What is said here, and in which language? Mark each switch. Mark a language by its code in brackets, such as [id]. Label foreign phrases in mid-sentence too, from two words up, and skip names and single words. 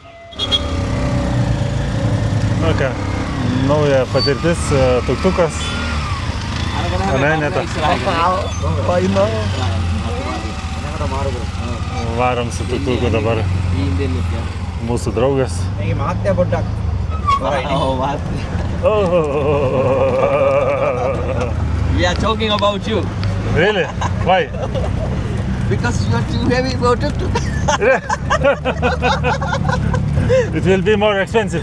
[lt] Nu ką, nauja patirtis, tuktukas. Neta. Varom su tuktuku dabar. Mūsų draugas. [en] We are talking about you. Really? Why? Because you are too heavy for tuk-tuk. It will be more expensive.